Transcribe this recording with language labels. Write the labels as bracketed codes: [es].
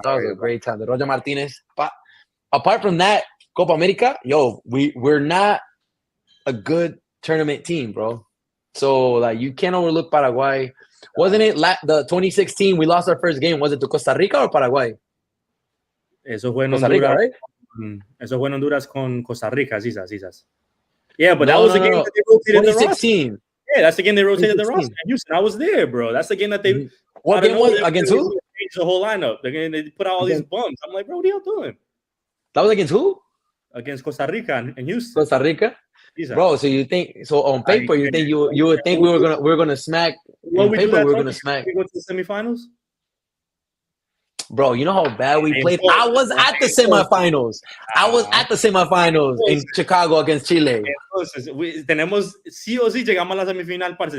[en] That was a great time. The Roger Martinez. But apart from that, Copa America, we're not a good tournament team, bro. So like you can't overlook Paraguay. Wasn't it the 2016 we lost our first game? Was it to Costa Rica or Paraguay? [es] Eso fue en [en] Costa [es] Honduras, [en] Rica, right? [es] Eso fue en Honduras con Costa Rica, quizás. [en] Yeah, but that was the game that they rotated 2016. The roster. Yeah, that's the game they rotated the roster in Houston. I was there, bro. That's the game that they. What game was it? Against who? Changed the whole lineup. They put out all these bums. I'm like, bro, what are y'all doing? That was against who? Against Costa Rica and Houston. Costa Rica. Bro, so you think on paper you think you would think we were gonna smack? On paper we were gonna smack. We went to the semifinals. Bro, you know how bad we played. I was at the semifinals. In Chicago against Chile. [es] Entonces, tenemos sí o sí llegamos a la semifinal, parce.